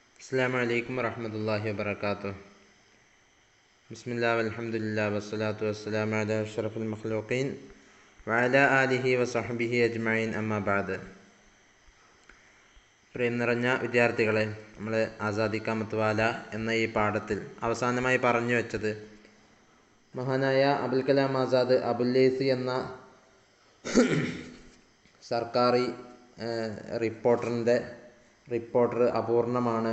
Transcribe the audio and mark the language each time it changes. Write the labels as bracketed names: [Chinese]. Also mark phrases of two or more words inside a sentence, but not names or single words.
[Arabic] السلام عليكم ورحمة الله وبركاته. بسم الله والحمد لله والصلاة والسلام على أشرف المخلوقين وعلى آله وصحبه أجمعين أما بعد. [Malayalam] പ്രിയം നിറഞ്ഞ വിദ്യാർത്ഥികളെ, നമ്മൾ ആസാദി കാ മത്വാല എന്ന ഈ പാഠത്തിൽ അവസാനമായി പറഞ്ഞു വെച്ചത് മഹാനായ അബുൽ കലാം ആസാദ് അബുല്ലൈസി എന്ന സർക്കാരി റിപ്പോർട്ടർ അപൂർണമാണ്.